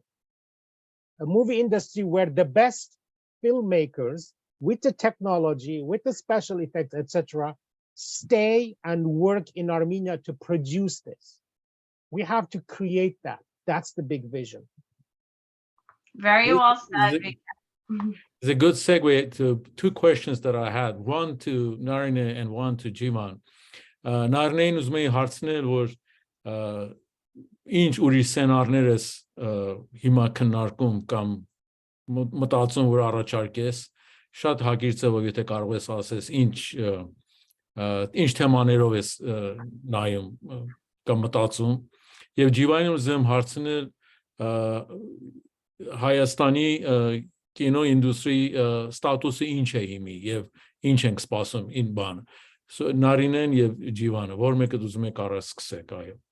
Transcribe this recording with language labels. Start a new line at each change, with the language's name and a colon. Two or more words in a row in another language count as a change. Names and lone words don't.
English: A movie industry where the best filmmakers with the technology, with the special effects, etc., stay and work in Armenia to produce this. We have to create that. That's the big vision. Very well said. It's a good segue to 2 questions that I had, one to Narine and one to Jivan.
Armenian: Narine ուզում էի հարցնել, որ ինչ ուրիշ սցենարներ ես հիմա քննարկում կամ մտածում, որ առաջարկես, շատ հակիրճ է, որ եթե կարող ես ասես, ինչ թեմաներով ես նայում կամ մտածում, եւ Ջիվանին ուզում հարցնել Հայաստանի կինո ինդուստրի ստատուսը ինչ է հիմի եւ ինչ ենք սպասում ին բանը։ Նարինեն եւ Ջիվանը, որ մեկը ուզում եք առ սկսեք, այո։